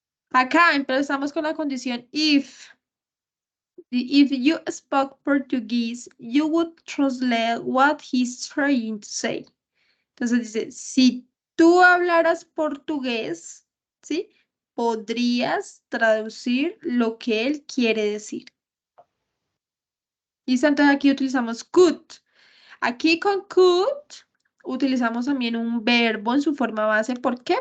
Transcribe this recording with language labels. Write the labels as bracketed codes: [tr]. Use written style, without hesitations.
[es] Acá empezamos con la condición if. [en] If you spoke Portuguese, you would translate what he's trying to say. [es] Entonces dice, si tú hablaras portugués, ¿sí? Podrías traducir lo que él quiere decir. Y entonces aquí utilizamos could. Aquí con could utilizamos también un verbo en su forma base. ¿Por qué?